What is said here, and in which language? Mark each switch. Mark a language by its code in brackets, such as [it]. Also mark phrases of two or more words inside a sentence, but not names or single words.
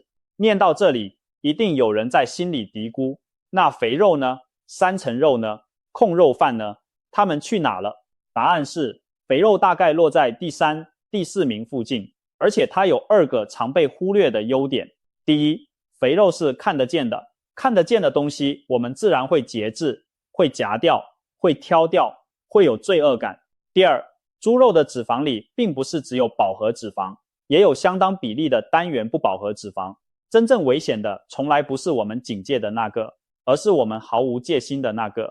[zh] 念到這裡，一定有人在心裡嘀咕，那肥肉呢？3層肉呢？控肉飯呢？他們去哪了？答案是，肥肉大概落在第3、第4名附近，而且它有2個常被忽略的優點。第一，肥肉是看得見的， 看得見的東西，我們自然會節制，會夾掉，會挑掉，會有罪惡感。第二，豬肉的脂肪裡並不是只有飽和脂肪，也有相當比例的單元不飽和脂肪。真正危險的從來不是我們警戒的那個，而是我們毫無戒心的那個。